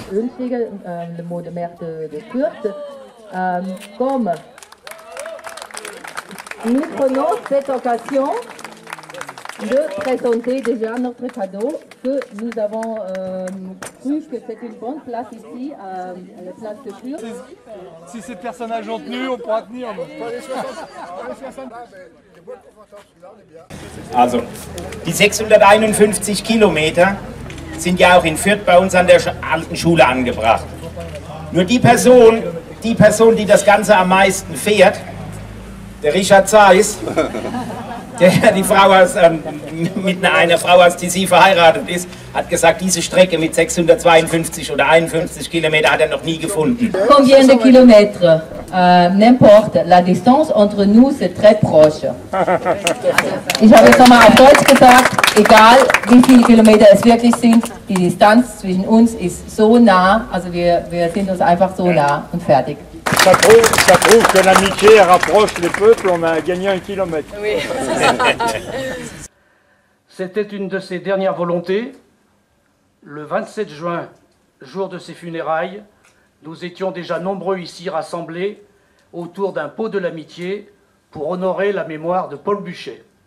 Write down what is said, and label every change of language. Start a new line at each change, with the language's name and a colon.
French: Le mot de maire de Fürth, comme nous prenons cette occasion de présenter déjà notre cadeau, que nous avons cru que c'est une bonne place ici, à la place de Fürth. Si ces personnages ont tenu, on pourra tenir.
German: Also, die 651 Kilometer sind ja auch in Fürth bei uns an der alten Schule angebracht. Nur die Person, die das Ganze am meisten fährt, der Richard Zeiss, der die Frau mit einer Frau aus Thizy verheiratet ist, hat gesagt, diese Strecke mit 652 oder 51 Kilometer hat er noch nie gefunden.
French: Combien de kilomètres? N'importe, la distance entre nous c'est très proche.
German: Ich habe jetzt nochmal auf Deutsch gesagt, egal wie viele Kilometer es wirklich sind, die Distanz zwischen uns ist so nah, also wir sind uns einfach so nah und fertig.
French: Ça prouve que l'amitié rapproche les peuples, on a gagné 1 kilomètre. Oui. C'était une de ses dernières volontés. Le 27 juin, jour de ses funérailles, nous étions déjà nombreux ici rassemblés autour d'un pot de l'amitié pour honorer la mémoire de Paul Buchet.